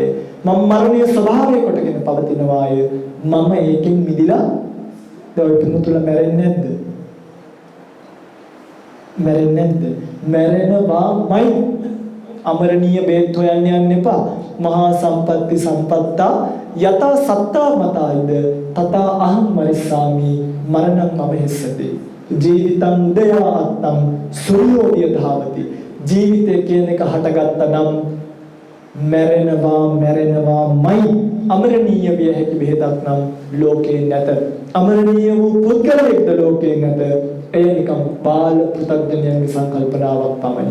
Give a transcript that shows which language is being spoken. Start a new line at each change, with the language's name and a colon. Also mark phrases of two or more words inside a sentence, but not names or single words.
Sinhala: මම මරණය ස්වභාවය කොටගෙන පවතිනවාය. මම ඒකෙන් මිදිලා දවල්තුන තුල මැරෙන්නේ නැද්ද? මැරෙන්නේ නැද්ද? මැරෙනවාමයි. අමරණීය බේත් හොයන්න යන්න එපා.
Pali: මහා සම්පatti සම්පත්තා යතා සත්තා මතායිද තතා අහං මරිස්සාමි මරණං මම හෙස්සති. ජීවිතං උදයා අත්තං සූර්යෝ විධාවති.
Sinhala: ජීවිතය කියන එක හටගත්ත නම් මැරෙනවාමයි. අමරණීය විය හැකි බෙහෙතක් නම් ලෝකේ නැත. අමරණීය වූ පුද්ගලයෙක්ද ලෝකේ නැත. එය නිකම් බාල පෘථග්ජනයන්ගේ සංකල්පනාවක් පමණි.